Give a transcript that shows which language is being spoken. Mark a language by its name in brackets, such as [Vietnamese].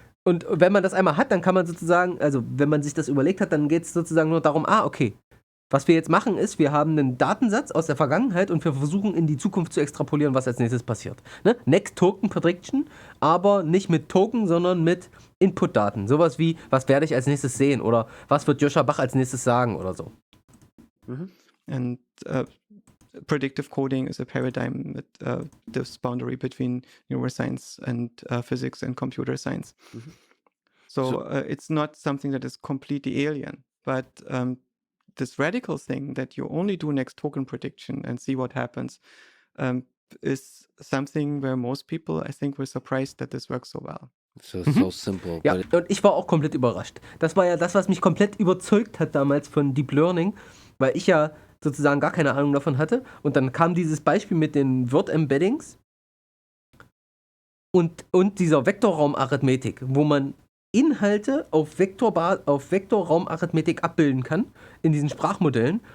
[German] Und wenn man das einmal hat, dann kann man sozusagen, also wenn man sich das überlegt hat, dann geht es sozusagen nur darum, okay, was wir jetzt machen ist, wir haben einen Datensatz aus der Vergangenheit und wir versuchen in die Zukunft zu extrapolieren, was als nächstes passiert. Ne? Next Token Prediction, aber nicht mit Token, sondern mit Input-Daten. Sowas wie, was werde ich als nächstes sehen oder was wird Joscha Bach als nächstes sagen oder so. [English] And predictive coding is a paradigm that this boundary between neuroscience and physics and computer science. So it's not something that is completely alien, but this radical thing that you only do next token prediction and see what happens is something where most people, I think, were surprised that this works so well. So simple. [German] Ja, und ich war auch komplett überrascht. Das war ja das, was mich komplett überzeugt hat damals von Deep Learning, weil ich ja sozusagen gar keine Ahnung davon hatte. Und dann kam dieses Beispiel mit den Word-Embeddings und dieser Vektorraumarithmetik, wo man Inhalte auf Vektorraumarithmetik abbilden kann in diesen Sprachmodellen.